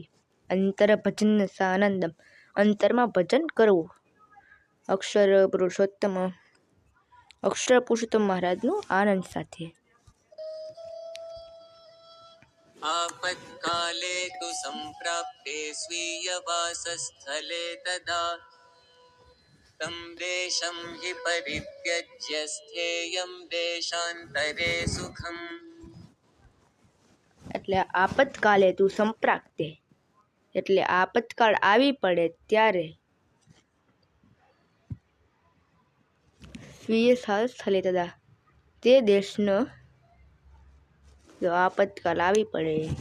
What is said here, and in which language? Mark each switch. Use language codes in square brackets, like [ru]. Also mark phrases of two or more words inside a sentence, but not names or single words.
[gu] અંતર ભજન સાનંદમ અંતરમાં ભજન કરવું. અક્ષર પુરુષોત્તમ મહારાજનું આનંદ સાથે. [sa] आपत्काले तु सम्प्राप्ते स्वीयवासस्थले तदा तं देशं हि परित्यज्य स्थेयं देशान्तरे सुखम्. [gu] એટલે [sa] आपतकाले तु सम्प्राप्ते [gu] એટલે આપતકાળ આવી પડે ત્યારે સ્વીય સ્થળે તથા તે દેશનો જો આપતકાળ આવી પડે